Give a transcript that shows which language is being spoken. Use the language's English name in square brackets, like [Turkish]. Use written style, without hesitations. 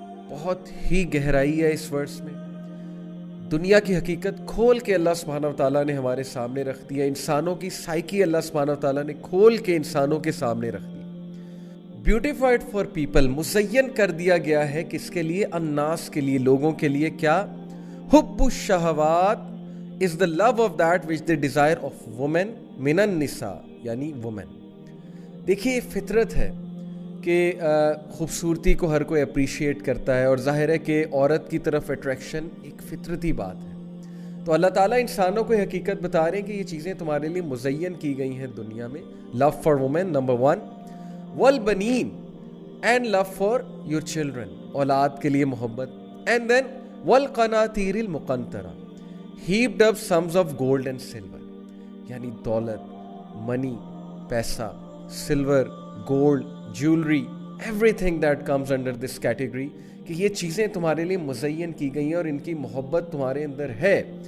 [Urdu] بہت ہی گہرائی ہے اس ورس میں. دنیا کی حقیقت کھول کے اللہ سبحانہ و تعالیٰ نے ہمارے سامنے رکھ دیا, انسانوں کی سائیکی اللہ سبحانہ و تعالیٰ نے کھول کے انسانوں کے سامنے رکھ دی. [English] beautified for people, [Urdu] مزین کر دیا گیا ہے کس کے لیے, الناس کے لیے, لوگوں کے لیے. [English] کیا, [Arabic] حب الشہوات [English] is the love of that which they desire of women [Arabic] من النساء, [English] یعنی women. [Urdu] دیکھیے یہ فطرت ہے کہ خوبصورتی کو ہر کوئی اپریشیٹ کرتا ہے, اور ظاہر ہے کہ عورت کی طرف اٹریکشن ایک فطرتی بات ہے. تو اللہ تعالیٰ انسانوں کو حقیقت بتا رہے ہیں کہ یہ چیزیں تمہارے لیے مزین کی گئی ہیں دنیا میں. [English] love for women number 1, [Arabic] والبنین [English] and love for your children, [Urdu] اولاد کے لیے محبت, [English] and then [Arabic] والقناطیر المقنطرہ, [English] heaped up sums of gold and silver, [Urdu] یعنی دولت, [English] money, پیسہ, silver, gold, jewellery, everything that comes under this category, [Urdu] کہ یہ چیزیں تمہارے لیے مزین کی گئی ہیں اور ان کی محبت تمہارے اندر ہے.